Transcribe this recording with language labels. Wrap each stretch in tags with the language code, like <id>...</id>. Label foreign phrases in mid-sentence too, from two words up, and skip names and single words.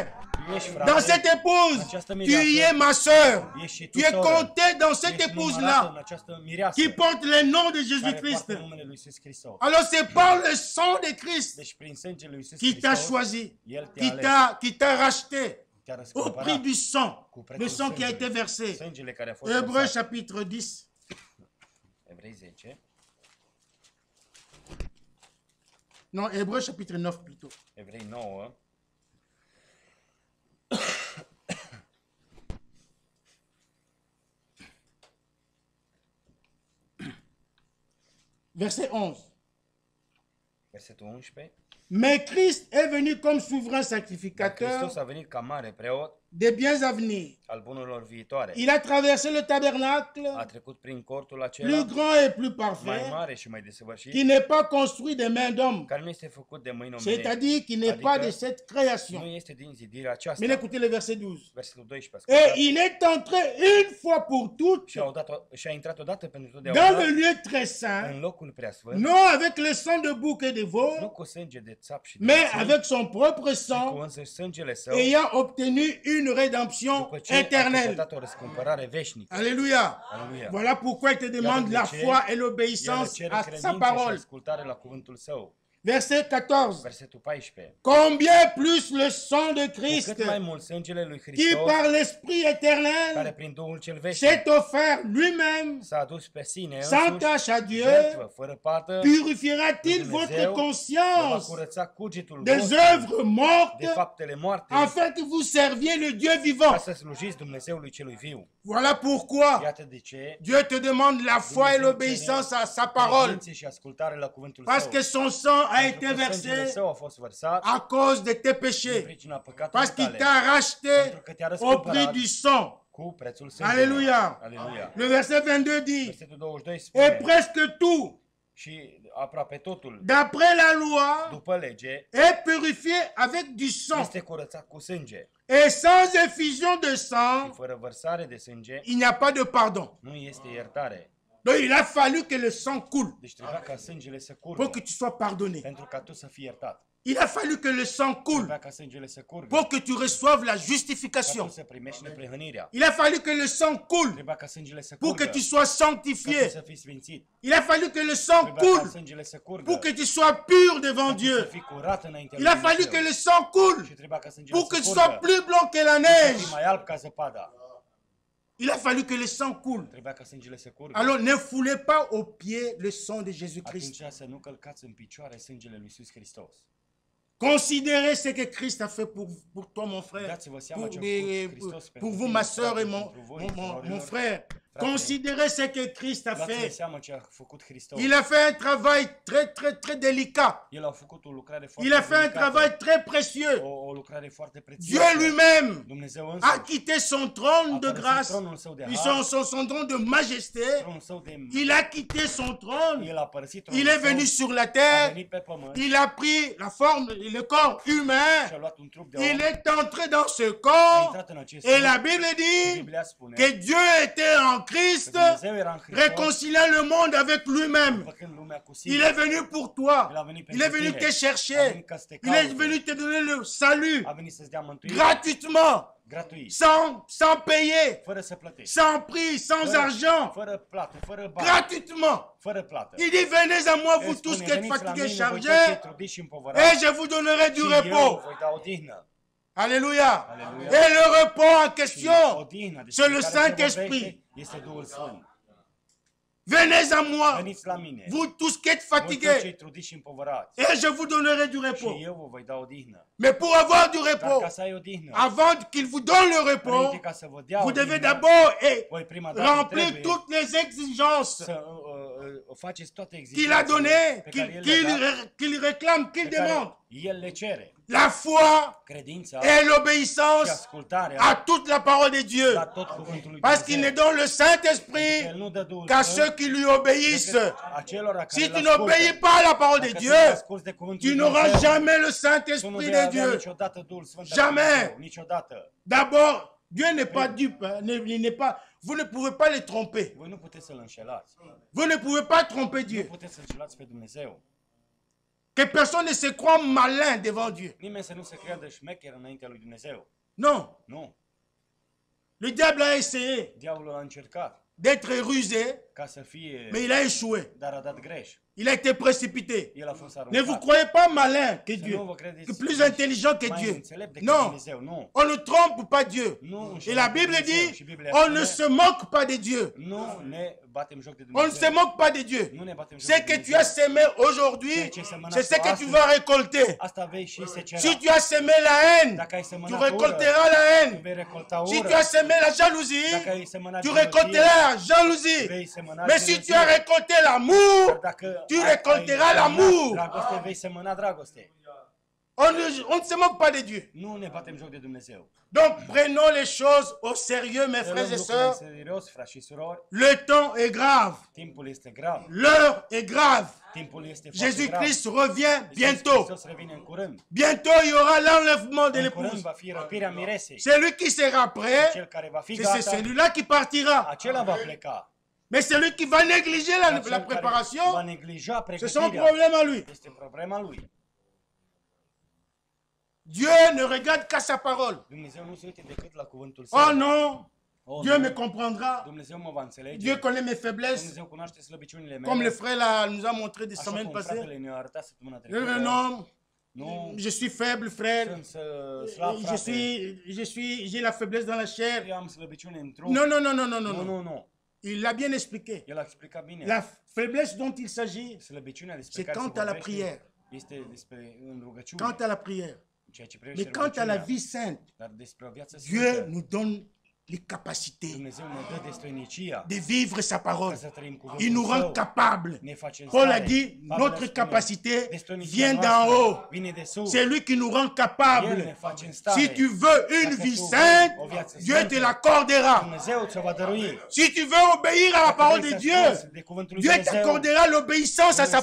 <ro>Tu ești</ro> <fr>Dans</fr> <ro>frate,</ro> <fr>cette épouse,</fr> <ro>această tu mireasă,</ro> <fr>y es ma soeur.</fr> <ro>ești și</ro> <fr>Tu</fr> <ro>tu</ro> <fr>es</fr> <ro>soră.</ro> <fr>compté dans cette</fr> <ro>Ești numărată</ro> <fr>épouse-là</fr> <ro>în această mireasă</ro> <fr>qui porte le nom de</fr> <ro>care</ro> <fr>Jésus-Christ.</fr> <ro>poartă numele lui Iisus Hristos.</ro> <fr>Alors c'est par le sang de Christ</fr> <ro>Deci prin sângele lui Iisus</ro> <fr>qui t'a</fr> <ro>Hristos,</ro> <fr>choisi,</fr> <ro>El te-a ales,</ro> <fr>qui t'a racheté</fr> <ro>te-a</ro> <fr>au</fr> <ro>răscumpărat</ro> <fr>prix du sang,</fr> <ro>cu prețul</ro> <fr>le sang qui a été</fr> <ro>sângelui.</ro> <fr>versé.</fr> <ro>Sângele care a fost</ro> <fr>Hébreux</fr> <ro>vărsat.</ro> <fr>chapitre 10.</fr> <ro>Evrei 10,</ro> <fr>Non, Hébreux chapitre 9 plutôt.</fr> <ro>Evrei 9,</ro> <fr>Verset 11.</fr> <ro>versetul 11.</ro> <fr>Mais Christ est venu comme souverain</fr> <ro>Dar</ro> <fr>sacrificateur</fr> <ro>Hristos a venit ca mare preot</ro> <fr>des biens à venir.</fr> <ro>al bunurilor viitoare.</ro> <fr>Il a traversé le tabernacle,</fr> <ro>A trecut prin cortul</ro> <fr>plus</fr> <ro>acela</ro> <fr>grand et plus</fr> <ro>mai</ro> <fr>parfait,</fr> <ro>mare și mai desăvârșit,</ro> <fr>qui n'est pas construit de mains d'homme,</fr> <ro>care nu este făcut de mâini omenești.</ro> <fr>c'est-à-dire qui n'est pas de cette</fr> <ro>Nu</ro> <fr>création.</fr> <ro>este din zidirea aceasta.</ro> <fr>Mais écoutez le verset 12.</fr> <ro>Versetul 12.</ro> <fr>Et</fr> <ro>Ascultați.</ro> <fr>il est entré une fois pour toutes</fr> <ro>Și a intrat odată pentru</ro> <fr>dans</fr> <ro>totdeauna</ro> <fr>le lieu très saint,</fr> <ro>în locul preasfânt,</ro> <fr>non avec le sang de bouc et de</fr> <ro>nu</ro> <fr>veau,</fr> <ro>cu sânge de țap și de</ro> <fr>mais</fr> <ro>viței,</ro> <fr>avec son propre</fr> <ro>ci cu</ro> <fr>sang,</fr> <ro>însăși sângele său,</ro> <fr>ayant obtenu une rédemption</fr> <ro>după ce a</ro> <fr>éternelle.</fr> <ro>căpătat o răscumpărare veșnică.</ro> <fr>Alléluia.</fr> <ro>Aleluia.</ro> <fr>Voilà pourquoi il te demande la foi et</fr> <ro>El</ro> <fr>l'obéissance</fr> <ro>cere</ro> <fr>à</fr> <ro>credință</ro> <fr>sa</fr> <ro>și</ro> <fr>parole.</fr> <ro>ascultare la cuvântul său.</ro> <fr>Verset 14.</fr> <ro>Versetul 14.</ro> <fr>Combien plus le sang de</fr> <ro>Cu</ro> <fr>Christ,</fr> <ro>cât mai mult sângele lui</ro> <fr>qui</fr> <ro>Hristos,</ro> <fr>par l'Esprit</fr> <ro>care</ro> <fr>éternel</fr> <ro>prin Duhul cel veșnic</ro> <fr>s'est offert lui-même</fr> <ro>s-a adus pe sine</ro> <fr>sans</fr> <ro>însuși,</ro> <fr>tache à Dieu,</fr> <ro>jertfă, fără pată,</ro> <fr>purifiera-t-il</fr> <ro>Dumnezeu</ro> <fr>votre</fr> <ro>va</ro> <fr>conscience</fr> <ro>curăța cugetul</ro> <fr>des</fr> <ro>vostru</ro> <fr>œuvres</fr> <ro>de</ro> <fr>mortes</fr> <ro>faptele moarte,</ro> <fr>afin que vous serviez le Dieu</fr> <ro>ca</ro> <fr>vivant?</fr> <ro>să slujiți Dumnezeului celui viu.</ro> <fr>Voilà pourquoi</fr> <ro>Iată de ce</ro> <fr>Dieu te demande la foi et l'obéissance à sa parole,</fr> <ro>credință și ascultare la cuvântul</ro> <fr>parce</fr> <ro>său.</ro> <fr>que son sang a</fr> <ro>Pentru</ro> <fr>été</fr> <ro>că sângele</ro> <fr>versé</fr> <ro>său a fost vărsat</ro> <fr>à cause de tes</fr> <ro>din</ro> <fr>péchés,</fr> <ro>pricina păcatului</ro> <fr>parce qu'il</fr> <ro>tale,</ro> <fr>t'a racheté</fr> <ro>pentru că te-a</ro> <fr>au prix</fr> <ro>răscumpărat</ro> <fr>du sang.</fr> <ro>cu prețul sângelui.</ro> <fr>Alléluia.</fr> <ro>Aleluia.</ro> <fr>Le verset 22 dit,</fr> <ro>Versetul 22</ro> <fr>et</fr> <ro>spune,</ro> <fr>presque tout</fr> <ro>Și aproape totul,</ro> <fr>d'après la loi,</fr> <ro>după lege,</ro> <fr>est purifié avec du sang.</fr> <ro>este curățat cu sânge.</ro> <fr>Et sans effusion de</fr> <ro>Și</ro> <fr>sang,</fr> <ro>fără vărsare de sânge,</ro> <fr>il n'y a pas de pardon.</fr> <ro>nu este iertare.</ro> <fr>Donc il a fallu que le sang coule</fr> <ro>Deci trebuia ca sângele să</ro> <fr>pour</fr> <ro>curgă,</ro> <fr>que tu sois pardonné.</fr> <ro>pentru ca tu să fii iertat.</ro> <fr>Il a fallu que le sang coule</fr> <ro>Trebuia ca sângele să curgă,</ro> <fr>pour que tu reçoives la</fr> <ro>ca tu</ro> <fr>justification.</fr> <ro>să primești neprihănirea.</ro> <fr>Il a fallu que le sang coule</fr> <ro>Trebuia ca sângele să</ro> <fr>pour que</fr> <ro>curgă,</ro> <fr>tu sois</fr> <ro>ca tu</ro> <fr>sanctifié.</fr> <ro>să fii sfințit.</ro> <fr>Il a fallu que le sang</fr> <ro>Trebuia ca</ro> <fr>coule</fr> <ro>sângele să curgă,</ro> <fr>pour que tu sois pur devant</fr> <ro>ca tu să</ro> <fr>Dieu.</fr> <ro>fii curat înaintea</ro> <fr>Il</fr> <ro>lui</ro> <fr>a fallu que</fr> <ro>Dumnezeu.</ro> <fr>le sang coule</fr> <ro>Și trebuia ca sângele</ro> <fr>pour que</fr> <ro>să</ro> <fr>tu sois</fr> <ro>curgă,</ro> <fr>plus blanc que la</fr> <ro>să</ro> <fr>neige.</fr> <ro>fii mai alb ca zăpada.</ro> <fr>Il a fallu que le sang coule.</fr> <ro>Trebuia ca sângele să curgă.</ro> <fr>Alors ne foulez pas aux pieds le sang de Jésus-Christ.</fr> <ro>Atunci să nu călcați în picioare sângele lui Iisus Hristos.</ro> <fr>Considérez ce que Christ a fait pour toi, mon frère,</fr> <ro>Dați-vă seama</ro> <fr>pour,</fr> <ro>ce a făcut Hristos</ro> <fr>pour</fr> <ro>pentru</ro> <fr>vous,</fr> <ro>tine,</ro> <fr>ma soeur</fr> <ro>frate,</ro> <fr>et</fr> <ro>pentru voi,</ro> <fr>mon</fr> <ro>surorilor.</ro> <fr>frère.</fr> <ro>Frate,</ro> <fr>Considérez ce que Christ a</fr> <ro>Dați-vă</ro> <fr>fait.</fr> <ro>seama ce a făcut Hristos.</ro> <fr>Il a fait un travail très délicat.</fr> <ro>El a făcut o lucrare</ro> <fr>Il</fr> <ro>foarte</ro> <fr>a fait un</fr> <ro>delicată,</ro> <fr>travail très précieux.</fr> <ro>o lucrare foarte</ro> <fr>Dieu</fr> <ro>prețioasă.</ro> <fr>lui-même</fr> <ro>Dumnezeu</ro> <fr>a</fr> <ro>însuși</ro> <fr>quitté son trône de</fr> <ro>a părăsit</ro> <fr>grâce,</fr> <ro>tronul său de</ro> <fr>son trône de majesté.</fr> <ro>tronul său de...</ro> <fr>Il a quitté son trône.</fr> <ro>El a părăsit tronul</ro> <fr>Il est</fr> <ro>său,</ro> <fr>venu sur la</fr> <ro>a</ro> <fr>terre.</fr> <ro>venit pe pământ</ro> <fr>Il a pris la forme, le corps humain.</fr> <ro>și a luat un trup de</ro> <fr>Il</fr> <ro>om,</ro> <fr>est entré dans ce</fr> <ro>a</ro> <fr>corps.</fr> <ro>intrat în acest</ro> <fr>Et la</fr> <ro>trup</ro> <fr>Bible</fr> <ro>și</ro> <fr>dit</fr> <ro>Biblia spune</ro> <fr>que Dieu était en</fr> <ro>că</ro> <fr>Christ,</fr> <ro>Dumnezeu era în Hristos,</ro> <fr>réconciliant le monde avec lui-même.</fr> <ro>făcând lumea cu</ro> <fr>Il</fr> <ro>sine.</ro> <fr>est venu pour toi.</fr> <ro>El a venit</ro> <fr>Il est</fr> <ro>pentru</ro> <fr>venu</fr> <ro>tine.</ro> <fr>te</fr> <ro>A</ro> <fr>chercher.</fr> <ro>venit ca să te</ro> <fr>Il est</fr> <ro>caute.</ro> <fr>venu te donner le salut</fr> <ro>A venit să-ți dea mântuire</ro> <fr>gratuitement,</fr> <ro>gratuit,</ro> <fr>sans payer,</fr> <ro>fără să plătești,</ro> <fr>sans prix, sans argent,</fr> <ro>fără plată, fără bani,</ro> <fr>gratuitement.</fr> <ro>fără plată.</ro> <fr>Il dit, venez à moi, vous</fr> <ro>El</ro> <fr>tous</fr> <ro>spune,</ro> <fr>qui êtes</fr> <ro>veniți la</ro> <fr>fatigués,</fr> <ro>mine, voi toți cei</ro> <fr>chargés,</fr> <ro>trudiți și</ro> <fr>et</fr> <ro>împovărați,</ro> <fr>je vous donnerai du</fr> <ro>și eu</ro> <fr>repos.</fr> <ro>voi da odihnă.</ro> <fr>Alléluia.</fr> <ro>Alléluia.</ro> <fr>Et le repos en</fr> <ro>Și</ro> <fr>question,</fr> <ro>odihna despre</ro> <fr>c'est le</fr> <ro>care se</ro> <fr>Saint-Esprit.</fr> <ro>vorbește este Duhul Sfânt.</ro> <fr>Venez à moi,</fr> <ro>Veniți la mine,</ro> <fr>vous tous qui êtes</fr> <ro>voi toți</ro> <fr>fatigués,</fr> <ro>cei trudiți și împovărați,</ro> <fr>et je vous donnerai du</fr> <ro>și</ro> <fr>repos.</fr> <ro>eu vă voi da odihnă.</ro> <fr>Mais pour avoir du</fr> <ro>Dar</ro> <fr>repos,</fr> <ro>ca să ai odihnă,</ro> <fr>avant qu'il vous donne le repos,</fr> <ro>înainte ca să vă dea</ro> <fr>vous devez</fr> <ro>odihnă,</ro> <fr>d'abord</fr> <ro>voi prima dată</ro> <fr>remplir</fr> <ro>trebuie</ro> <fr>toutes les exigences</fr> <ro>să faceți toate</ro> <fr>qu'il a</fr> <ro>exigențele</ro> <fr>données,</fr> <ro>pe care El le-a dat,</ro> <fr>qu'il réclame, qu'il</fr> <ro>pe care</ro> <fr>demande.</fr> <ro>El le cere.</ro> <fr>La foi</fr> <ro>Credința</ro> <fr>et</fr> <ro>și</ro> <fr>l'obéissance</fr> <ro>ascultarea</ro> <fr>à toute la parole de Dieu.</fr> <ro>la tot cuvântul lui</ro> <fr>Parce qu'il ne</fr> <ro>Dumnezeu.</ro> <fr>donne le</fr> <ro>Pentru că</ro> <fr>Saint-Esprit</fr> <ro>El nu dă Duhul</ro> <fr>qu'à</fr> <ro>Sfânt</ro> <fr>ceux qui lui obéissent.</fr> <ro>decât acelora care</ro> <fr>Si</fr> <ro>îl</ro> <fr>tu</fr> <ro>ascultă.</ro> <fr>n'obéis pas à la parole de</fr> <ro>Dacă</ro> <fr>Dieu,</fr> <ro>tu nu asculți de cuvântul</ro> <fr>tu</fr> <ro>lui</ro> <fr>n'auras</fr> <ro>Dumnezeu,</ro> <fr>jamais le</fr> <ro>tu nu</ro> <fr>Saint-Esprit</fr> <ro>vei</ro> <fr>de</fr> <ro>avea</ro> <fr>Dieu.</fr> <ro>niciodată Duhul Sfânt al</ro> <fr>Jamais.</fr> <ro>lui Dumnezeu, niciodată.</ro> <fr>D'abord, Dieu n'est pas dupe. Il n'est pas, vous ne pouvez pas les tromper.</fr> <ro>Voi nu puteți să-L înșelați.</ro> <fr>Vous ne pouvez pas tromper</fr> <ro>Nu</ro> <fr>Dieu.</fr> <ro>puteți să înșelați pe Dumnezeu.</ro> <fr>Que personne ne se croit malin devant Dieu.</fr> <ro>Nimeni să nu se creadă șmecher înaintea lui Dumnezeu.</ro> <fr>Non.</fr> <ro>Nu.</ro> <fr>Le diable a essayé</fr> <ro>Diavolul a încercat</ro> <fr>d'être rusé,</fr> <ro>ca să fie,</ro> <fr>mais il a échoué.</fr> <ro>dar a dat greș.</ro> <fr>Il a été précipité.</fr> <ro>El a fost</ro> <fr>Ne</fr> <ro>aruncat.</ro> <fr>vous croyez pas malin que</fr> <ro>Să</ro> <fr>Dieu,</fr> <ro>nu vă credeți</ro> <fr>que plus intelligent que</fr> <ro>mai</ro> <fr>Dieu.</fr> <ro>înțelept decât</ro> <fr>Non,</fr> <ro>Dumnezeu. Nu.</ro> <fr>on ne trompe pas Dieu.</fr> <ro>Nu</ro> <fr>Et</fr> <ro>înșelăm</ro> <fr>la</fr> <ro>pe</ro> <fr>Bible</fr> <ro>Dumnezeu.</ro> <fr>dit,</fr> <ro>Și Biblia</ro> <fr>on ne</fr> <ro>spune,</ro> <fr>se moque pas de Dieu.</fr> <ro>nu ne batem joc de</ro> <fr>On ne se</fr> <ro>Dumnezeu.</ro> <fr>moque pas de Dieu.</fr> <ro>Nu ne batem joc</ro> <fr>Ce</fr> <ro>de</ro> <fr>que tu</fr> <ro>Dumnezeu.</ro> <fr>as semé aujourd'hui, c'est ce que tu vas récolter.</fr> <ro>Asta vei și secera.</ro> <fr>Si tu as semé la haine,</fr> <ro>Dacă ai</ro> <fr>tu</fr> <ro>semănat ură,</ro> <fr>récolteras la</fr> <ro>tu</ro> <fr>haine.</fr> <ro>vei recolta</ro> <fr>Si tu</fr> <ro>ură.</ro> <fr>as semé la jalousie,</fr> <ro>Dacă ai semănat</ro> <fr>tu</fr> <ro>gelozie,</ro> <fr>récolteras la jalousie.</fr> <ro>vei semăna</ro> <fr>Mais si tu</fr> <ro>gelozie.</ro> <fr>as récolté l'amour,</fr> <ro>Dar dacă</ro> <fr>tu</fr> <ro>ai</ro> <fr>récolteras</fr> <ro>semănat</ro> <fr>l'amour.</fr> <ro>dragoste, vei semăna dragoste.</ro> <fr>On ne se moque pas de Dieu.</fr> <ro>Nu ne batem joc de Dumnezeu.</ro> <fr>Donc prenons les choses au sérieux, mes</fr> <ro>Să</ro> <fr>frères</fr> <ro>luăm</ro> <fr>et</fr> <ro>lucrurile în</ro> <fr>sœurs.</fr> <ro>serios, frați și surori.</ro> <fr>Le temps est grave.</fr> <ro>Timpul este grav.</ro> <fr>L'heure est grave.</fr> <ro>Timpul este foarte grav.</ro> <fr>Jésus-Christ revient</fr> <ro>Iisus</ro> <fr>bientôt.</fr> <ro>Hristos revine în curând.</ro> <fr>Bientôt, il y aura l'enlèvement de</fr> <ro>În curând</ro> <fr>l'épouse.</fr> <ro>va fi răpirea miresei.</ro> <fr>Celui qui sera prêt,</fr> <ro>Cel care va fi</ro> <fr>c'est</fr> <ro>gata,</ro> <fr>celui-là qui partira.</fr> <ro>acela va pleca.</ro> <fr>Mais celui qui va négliger</fr> <ro>Dar</ro> <fr>la</fr> <ro>cel care va</ro> <fr>préparation,</fr> <ro>neglija</ro> <fr>c'est son</fr> <ro>pregătirea.</ro> <fr>problème à lui.</fr> <ro>Este problema lui.</ro> <fr>Dieu ne regarde qu'à sa parole.</fr> <ro>Dumnezeu nu se uite decât la cuvântul</ro> <fr>Oh</fr> <ro>său.</ro> <fr>non,</fr> <ro>Oh,</ro> <fr>Dieu</fr> <ro>nu.</ro> <fr>me comprendra.</fr> <ro>Dumnezeu mă va înțelege.</ro> <fr>Dieu connaît mes faiblesses.</fr> <ro>Dumnezeu cunoaște slăbiciunile mele.</ro> <fr>Comme le frère là, nous a montré des</fr> <ro>Așa</ro> <fr>semaines</fr> <ro>cum</ro> <fr>passées.</fr> <ro>fratele ne-a arătat săptămâna trecută.</ro> <fr>Non,</fr> <ro>Nu,</ro> <fr>je suis faible, frère.</fr> <ro>sunt slab, frate.</ro> <fr>J'ai la faiblesse dans la chair.</fr> <ro>Eu am slăbiciune în trup.</ro> <fr>Non, non, non, non, non,</fr> <ro>Nu,</ro> <fr>non.</fr> <ro>nu, nu.</ro> <fr>Il l'a bien expliqué.</fr> <ro>El a explicat bine.</ro> <fr>La faiblesse dont il s'agit,</fr> <ro>Slăbiciunea despre</ro> <fr>c'est</fr> <ro>care se</ro> <fr>quant à la</fr> <ro>vorbește</ro> <fr>prière.</fr> <ro>este despre în rugăciune.</ro> <fr>Quant à la prière.</fr> <ro>Ceea ce privește</ro> <fr>Mais quant à la</fr> <ro>rugăciunea.</ro> <fr>vie sainte,</fr> <ro>Dar despre o viață</ro> <fr>Dieu</fr> <ro>sfântă,</ro> <fr>nous donne les capacités</fr> <ro>Dumnezeu ne dă destoinicia</ro> <fr>de vivre sa</fr> <ro>ca</ro> <fr>parole.</fr> <ro>să trăim</ro> <fr>Il</fr> <ro>cuvântul</ro> <fr>nous rend</fr> <ro>Său.</ro> <fr>capables.</fr> <ro>Ne face în</ro> <fr>Paul a</fr> <ro>stare.</ro> <fr>dit,</fr> <ro>Pavel</ro> <fr>notre</fr> <ro>spune,</ro> <fr>capacité</fr> <ro>destoinicia</ro> <fr>vient d'en</fr> <ro>noastră</ro> <fr>haut.</fr> <ro>vine de sus.</ro> <fr>C'est lui qui nous rend</fr> <ro>El ne</ro> <fr>capables.</fr> <ro>face în stare.</ro> <fr>Si tu veux une</fr> <ro>Dacă</ro> <fr>vie</fr> <ro>tu</ro> <fr>sainte,</fr> <ro>vrei o viață</ro> <fr>Dieu</fr> <ro>sfântă,</ro> <fr>te l'accordera.</fr> <ro>Dumnezeu ți-o va dărui.</ro> <fr>Si tu veux obéir à la parole de Dieu,</fr> <ro>De cuvântul lui</ro> <fr>Dieu</fr> <ro>Dumnezeu,</ro> <fr>t'accordera l'obéissance à sa</fr>